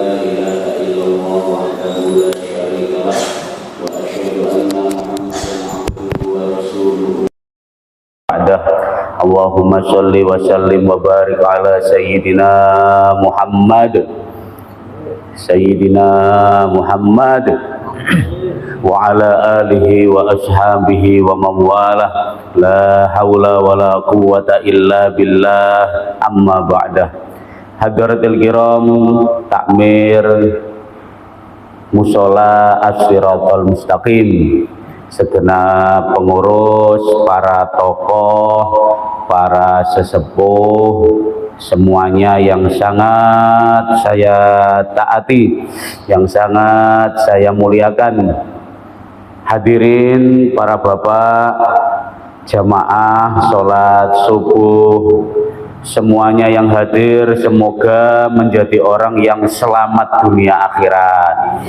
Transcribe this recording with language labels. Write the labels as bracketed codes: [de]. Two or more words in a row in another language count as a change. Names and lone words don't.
[ar] إله إلا الله وحده لا شريك له وأشهد أن محمدا عبده ورسوله بعده اللهم صل وسلم وبارك على سيدنا محمد وعلى آله وأصحابه ومن والاه لا حول ولا قوة إلا بالله أما بعد. حضرة الكرام, [id] takmir musola As-Siratal Mustaqim, segenap pengurus, para tokoh, para sesepuh, semuanya yang sangat saya taati, yang sangat saya muliakan. Hadirin para bapak, jamaah sholat subuh, semuanya yang hadir semoga menjadi orang yang selamat dunia akhirat.